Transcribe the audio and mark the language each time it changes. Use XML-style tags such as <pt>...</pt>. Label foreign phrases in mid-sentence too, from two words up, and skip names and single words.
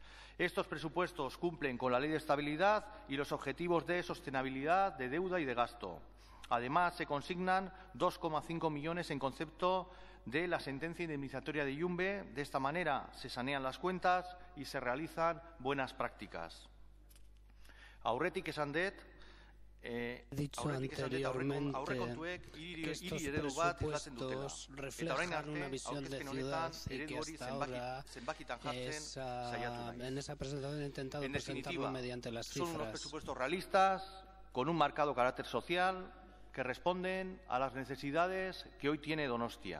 <es>Estos presupuestos cumplen con la Ley de Estabilidad y los objetivos de sostenibilidad, de deuda y de gasto. Además, se consignan 2,5 millones en concepto de la sentencia indemnizatoria de Yumbe. De esta manera se sanean las cuentas y se realizan buenas prácticas.</es> <eu>Aurretik esan dut,</eu> <es>he dicho anteriormente que estos presupuestos reflejan una visión de ciudad y que hasta ahora en esa presentación he intentado presentarlo mediante las cifras. Son unos presupuestos realistas, con un marcado carácter social, que responden a las necesidades que hoy tiene Donostia.</es>